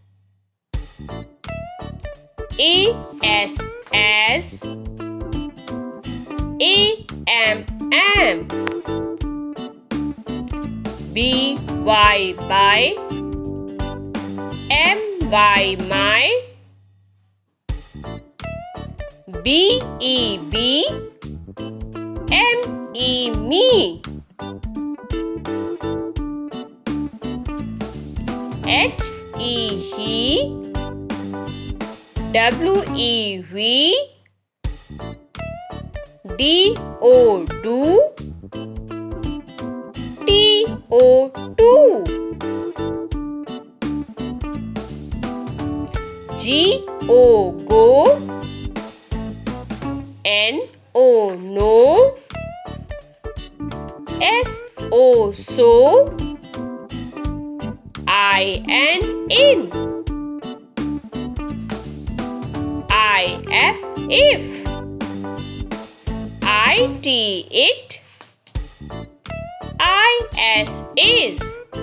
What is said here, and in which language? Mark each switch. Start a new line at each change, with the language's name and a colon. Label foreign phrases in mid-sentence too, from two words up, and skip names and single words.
English: A-S, as. A-M, am. B-Y, by. M-Y, my. B-E-B. M-E, me. H-E, he. W-E-V. D-O, do. T-O, to. G-O, go. N-O, no. S-O, so. I-N, in. I-F, if. I-T, it. I-S, is.